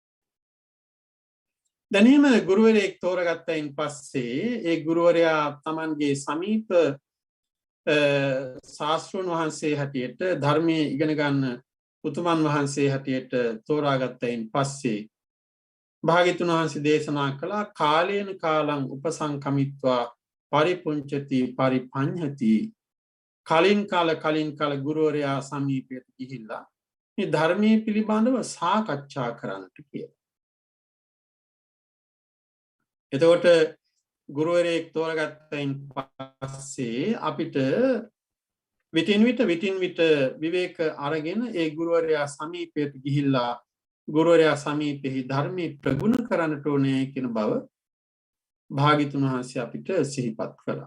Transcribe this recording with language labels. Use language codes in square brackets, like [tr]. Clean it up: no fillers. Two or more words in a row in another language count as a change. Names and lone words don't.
[si] දැනීම ගුරුවරයෙක් තෝරගත්තයින් පස්සේ ඒ ගුරුවරයා තමන්ගේ සමීප ශාස්ත්‍රඥ වහන්සේ හැටියට ධර්මයේ ඉගෙන ගන්න උතුමන් වහන්සේ හැටියට තෝරාගත්තයින් පස්සේ භාග්‍යතුන් වහන්සේ දේශනා කළා [pi] කාලේන කාලං උපසංකමිත්වා පරිපුංචති පරිපඤ්ඤති [si] කලින් කාල ගුරුවරයා සමීපයට ගිහිල්ලා මේ ධර්මයේ පිළිබඳව සාකච්ඡා කරන්නට කියලා. එතකොට ගුරුවරයෙක් තෝරගත්තයින් පස්සේ අපිට විටින් විට විවේක අරගෙන ඒ ගුරුවරයා සමීපයට ගිහිල්ලා ගුරුවරයා සමීපෙහි ධර්මයේ ප්‍රගුණ කරන්නට ඕනේ කියන බව භාග්‍යතුන් වහන්සේ අපිට සිහිපත් කළා.